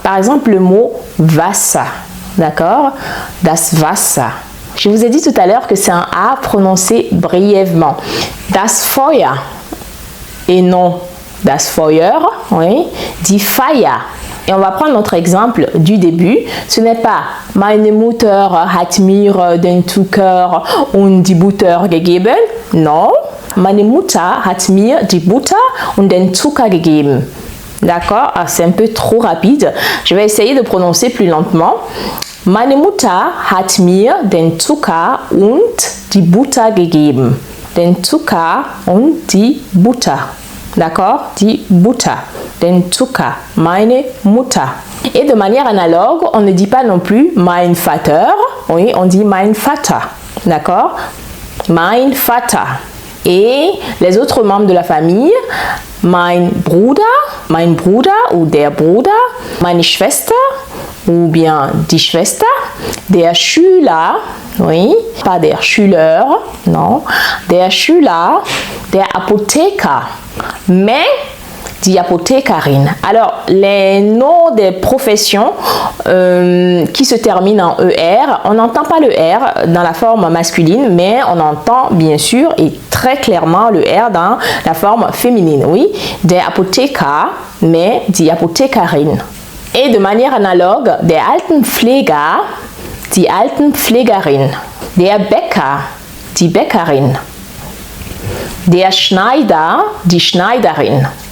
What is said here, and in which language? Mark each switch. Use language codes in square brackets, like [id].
[fr] Par exemple, le mot Wasser, d'accord? Das Wasser. Je vous ai dit tout à l'heure que c'est un A prononcé brièvement. [de] Das Feuer et non das Feuer, oui. Die Feier. [fr] Et on va prendre notre exemple du début. Ce n'est pas [de] Meine Mutter hat mir den Zucker und die Butter gegeben. Non. Meine Mutter hat mir die Butter und den Zucker gegeben. [fr] D'accord? C'est un peu trop rapide. Je vais essayer de prononcer plus lentement. [de] Meine Mutter hat mir den Zucker und die Butter gegeben. Den Zucker und die Butter. D'accord? Die Butter. Den Zucker. Meine Mutter. [fr] Et de manière analogue, on ne dit pas non plus mein Vater. Oui, on dit mein Vater. D'accord? Mein Vater. Et les autres membres de la famille, mein Bruder ou der Bruder, meine Schwester ou bien die Schwester, der Schüler, oui, pas der Schüler, non, der Schüler, der Apotheker, mais die Apothekerin. Alors, les noms des professions qui se terminent en ER, on n'entend pas le R dans la forme masculine, mais on entend bien sûr et très clairement le R dans la forme féminine. Oui, der Apotheker, mais die Apothekerin. Et de manière analogue, der Altenpfleger, die Altenpflegerin, der Bäcker, die Bäckerin, der Schneider, die Schneiderin.